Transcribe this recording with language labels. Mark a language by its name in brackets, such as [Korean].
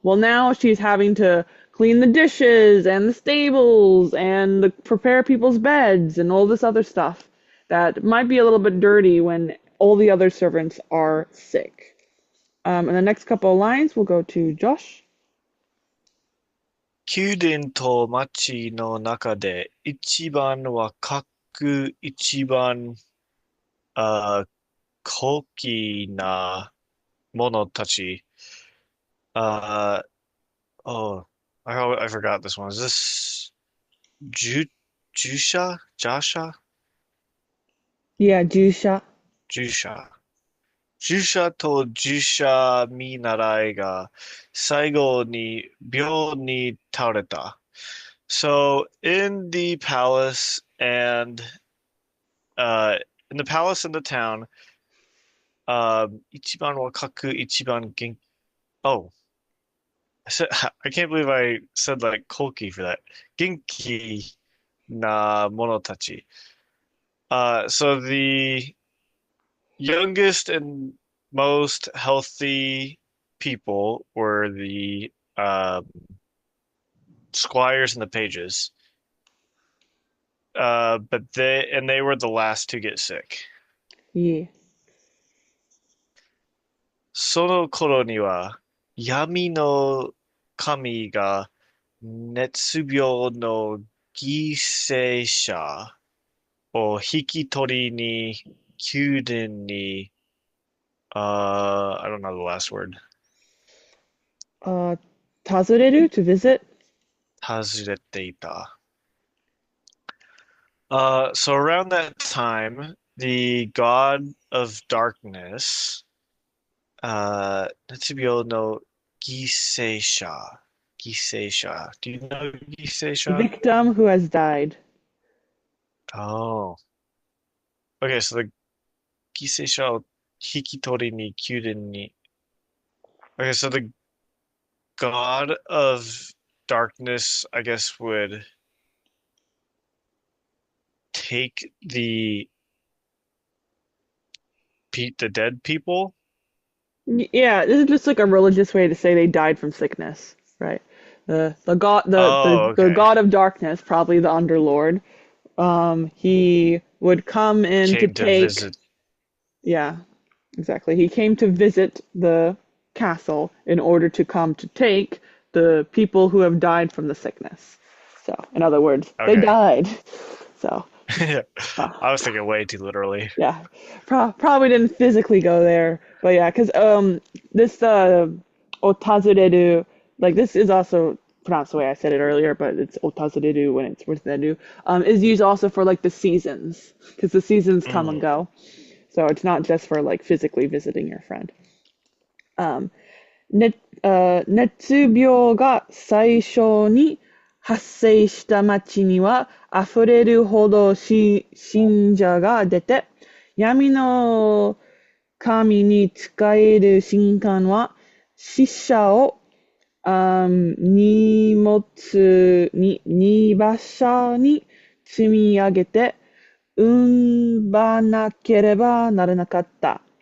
[English] Well, now she's having to clean the dishes and the stables and prepare people's beds and all this other stuff that might be a little bit dirty when all the other servants are sick. And the next couple of lines will go to Josh. [Japanese] 宮殿と町の中で一番若く一番高貴な者たち。 [English] Oh, I forgot this one. Is this Ju Jusha? Jasha? Yeah, Jusha. Jusha. [Japanese] Jusha と Jusha 見習いが最後に病に倒れた。 [English] So in the palace and in the palace and the town, [Japanese] 一番若く一番元気 [English] Oh, I can't believe I said like Koki for that. [Japanese] Genki na monotachi. [English] So the youngest and most healthy people were the squires and the pages. But they were the last to get sick. Yeah. [Japanese] その頃には闇の神が熱病の犠牲者を引き取りに宮殿に [English] I don't know the last word. Tazureru to visit. [Japanese] 訪れていた. [English] So around that time, the god of darkness, [Japanese] 熱病の犠牲者. [English] Giseisha. Do you know Giseisha? Victim who has died. Oh. Okay, so the Giseisha [Japanese] を引き取りに宮殿に. [English] Okay, so the god of darkness, I guess, would take the dead people. Yeah, this is just like a religious way to say they died from sickness, right? The god Oh, the okay. god of darkness, probably the underlord. He would come in to Came to take. visit. Yeah, exactly. He came to visit the castle in order to come to take the people who have died from the sickness. So, in other words, they Okay. died. So, I was thinking way too literally. yeah, probably didn't physically go there, but yeah, because this otazureru, like this is also pronounced the way I said it earlier, but it's otazureru when it's within is used also for like the seasons, because the seasons come and Mm. go, so it's not just for like physically visiting your friend. [Japanese] 熱病が最初に発生した町には溢れるほど信者が出て、闇の神に仕える神官は死者を荷物に荷馬車に積み上げて運ばなければならなかった。